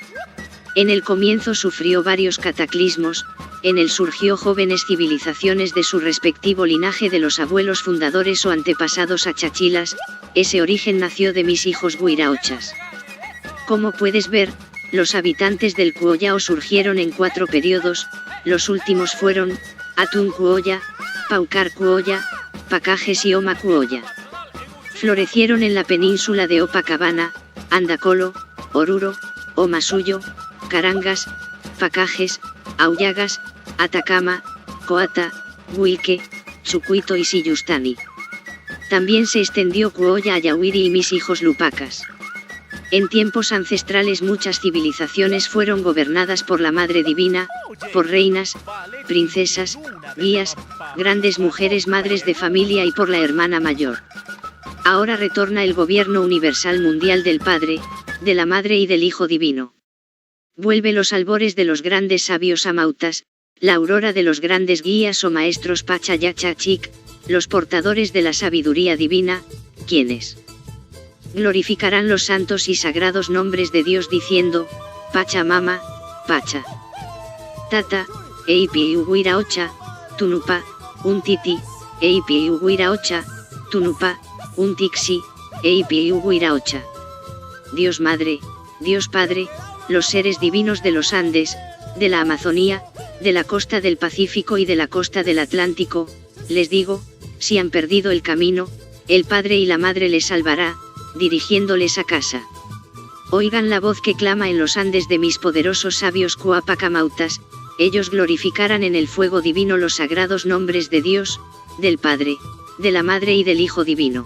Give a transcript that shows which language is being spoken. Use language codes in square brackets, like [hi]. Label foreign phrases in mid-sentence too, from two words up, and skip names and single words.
[es] En el comienzo sufrió varios cataclismos, en él surgió jóvenes civilizaciones de su respectivo linaje de los abuelos fundadores o antepasados achachilas, ese origen nació de mis hijos guiraochas. Como puedes ver, los habitantes del Kuoyao surgieron en 4 periodos, los últimos fueron, Atún Kuoya, Paukar Kuoya, Pakajes y Oma Kuoya. Florecieron en la península de Opacabana, Andacolo, Oruro, Omasuyo, Carangas, Pakajes, Auyagas, Atacama, Coata, Huilque, Chucuito y Siyustani. También se extendió Kuoya a Yawiri y mis hijos Lupacas. En tiempos ancestrales muchas civilizaciones fueron gobernadas por la Madre Divina, por reinas, princesas, guías, grandes mujeres madres de familia y por la hermana mayor. Ahora retorna el gobierno universal mundial del Padre, de la Madre y del Hijo Divino. Vuelve los albores de los grandes sabios amautas, la aurora de los grandes guías o maestros Pachayachachik, los portadores de la sabiduría divina, quienes glorificarán los santos y sagrados nombres de Dios diciendo, Pachamama, Pacha. Tata, Eipi Uguiraocha, Tunupa, Untiti, Eipi Uguiraocha, Tunupa, Untixi, Eipi Uguiraocha. Dios Madre, Dios Padre, los seres divinos de los Andes, de la Amazonía, de la costa del Pacífico y de la costa del Atlántico, les digo, si han perdido el camino, el Padre y la Madre les salvará, dirigiéndoles a casa. Oigan la voz que clama en los Andes de mis poderosos sabios Cuapacamautas, ellos glorificarán en el fuego divino los sagrados nombres de Dios, del Padre, de la Madre y del Hijo Divino.